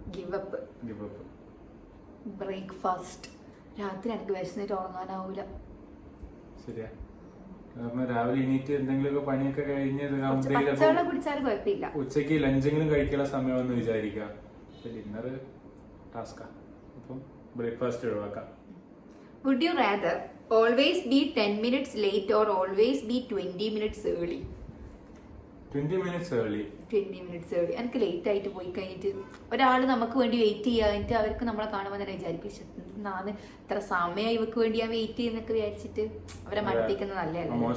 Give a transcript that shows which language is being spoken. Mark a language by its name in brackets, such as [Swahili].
[English] Give up. Breakfast. [Malayalam] രാത്രി എനിക്ക് വിശന്നിട്ട് ഉറങ്ങാനാവൂല. ശരിയാ. രാവിലെ എണീറ്റ് എന്തെങ്കിലുമൊക്കെ പണിയൊക്കെ കഴിഞ്ഞ് പച്ചവെള്ളം കുടിച്ചാലും കുഴപ്പമില്ല. ഉച്ചക്ക് ലഞ്ചെങ്കിലും കഴിക്കാനുള്ള സമയമെന്ന് വിചാരിക്കാം. ഡിന്നർ ടാസ്കാ. അപ്പം ബ്രേക്ക്ഫാസ്റ്റ് ഒഴിവാക്കാം. [English] Would you rather always be 10 minutes late or always be 20 minutes early? 20 minutes early. 20 minutes early. [Malayalam] എനിക്ക് ലേറ്റ് ആയിട്ട് പോയി കഴിഞ്ഞിട്ട് ഒരാൾ നമുക്ക് വേണ്ടി വെയിറ്റ് ചെയ്യാനിട്ട് അവർക്ക് നമ്മളെ കാണുമ്പോൾ തന്നെ വിചാരിക്കും നാന്ന് ഇത്ര സമയം ഇവർക്ക് വേണ്ടി ഞാൻ വെയിറ്റ് ചെയ്യുന്നൊക്കെ വിചാരിച്ചിട്ട് അവരെ മടുപ്പിക്കുന്നത് നല്ലതല്ല.